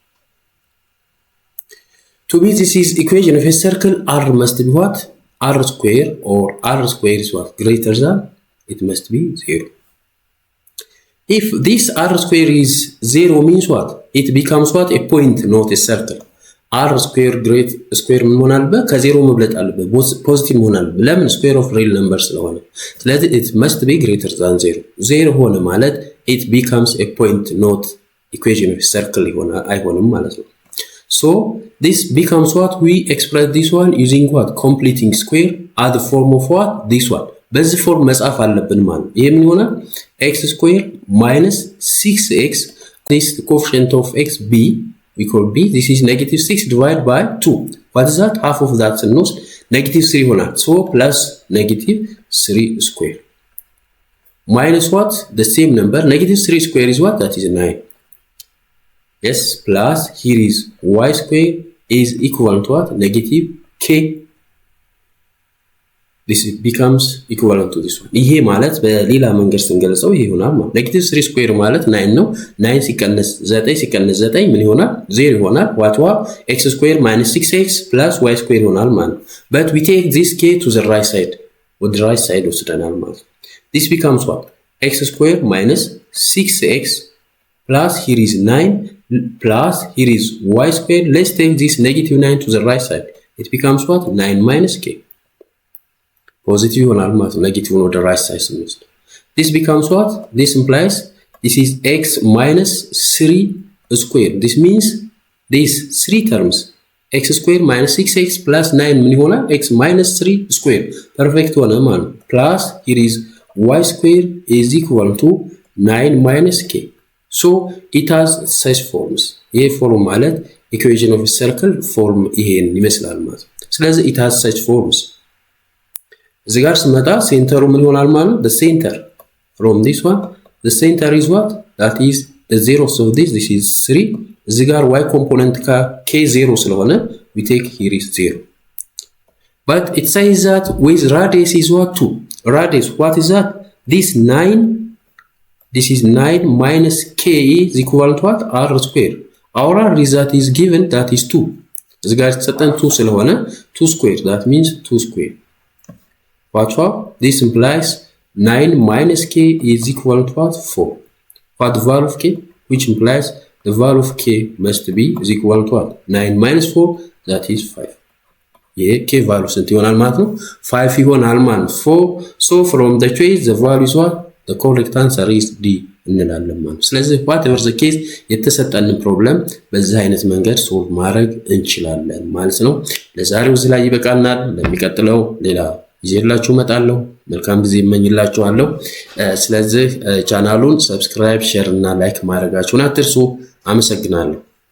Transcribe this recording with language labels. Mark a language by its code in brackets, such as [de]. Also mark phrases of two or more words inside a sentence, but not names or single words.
[en] To be this is equation of a circle, r must be what? R square, or r square is what? Greater than, it must be 0. If this r square is 0 means what? It becomes what? A point, not a circle. r square great square [am] መሆን አለበት ከ0 መብለጥ አለበት ፖዚቲቭ መሆን አለበት ለምን [en] square of real number [am] ስለሆነ ስለዚህ [en] it must be greater than 0 0 [am] ሆነ ማለት [en] it becomes a point not equation of a circle [am] አይሆንም ማለት ነው. [en] So this becomes what? We express this one using what? Completing square at the form of what? This one. [am] በዚህ ፎርም መጻፍ አለብን ማለት ይሄ ምን ይሆናል? [en] x square minus 6x, this the coefficient of x b, we call b, this is negative 6 divided by 2. What is that? Half of that ስንወስድ negative 3 ይሆናል. So plus negative 3 square. Minus what? The same number. Negative 3 square is what? That is 9. Yes, plus here is y square is equal to what? Negative k. This becomes equivalent to this one. [am] ይሄ ማለት በሌላ መንገድ ስንገልጸው ይሄ ይሆናል ማለት [en] negative 3 square [am] ማለት 9 ነው 9 ሲቀነስ 9 ሲቀነስ 9 ምን ይሆናል 0 ይሆናል [en] what x square minus 6x plus y square [am] ይሆናል ማለት [en] but we take this k to the right side ወደ right side [am] ወስደናል ማለት [en] this becomes what x square minus 6x plus here is 9 plus here is y square. Let's take this negative 9 to the right side. It becomes what? 9 minus k. Positive on almost negative on the right side. This becomes what? This implies this is x minus 3 square. This means these 3 terms. X square minus 6x plus 9 x minus 3 square. Perfect one man. Plus here is y square is equal to 9 minus k. So it has such forms. [am] ይሄ ፎርም ማለት [en] equation of a circle form [am] ይሄን ይመስላል ማለት ስለዚህ [en] it has such forms [am] እዚህ ጋር ስመጣ ሴንተሩ ምን ይሆናል ማለት [en] the center from this one the center is what that is the zeros of this is 3 [am] እዚህ ጋር [en] y component k 0 ስለሆነ we take here is 0 but it says that with radius is what 2 radius what is that this 9 this is 9 minus k is equal to what? R square. Our r result is given that is 2. This guy is 2 ስለሆነ 2 square. That means 2 square. Watch what? This implies 9 minus k is equal to what? 4. What the value of k? Which implies the value of k must be is equal to what? 9 minus 4 that is 5. Yeah, k value [am] ስንት ይሆናል ማለት ነው? 5 ይሆናል ማለት 4. [en] So from the choice the value is what? The correct answer is D. [am] እንላለን ማለት ነው። ስለዚህ [en] whatever the case [am] የተሰጠንን ፕሮብለም በዚህ አይነት መንገድ ሶልቭ ማድረግ እንችላለን ማለት ነው። ለዛሬው እዚህ ላይ ይበቃልናል። ለሚቀጥለው ሌላ ይዤላችሁ እመጣለሁ። መልካም ጊዜ እመኝላችኋለሁ። ስለዚህ ቻናሉን ሰብስክራይብ፣ ሼር እና ላይክ ማድረጋችሁን አትርሱ። አመሰግናለሁ።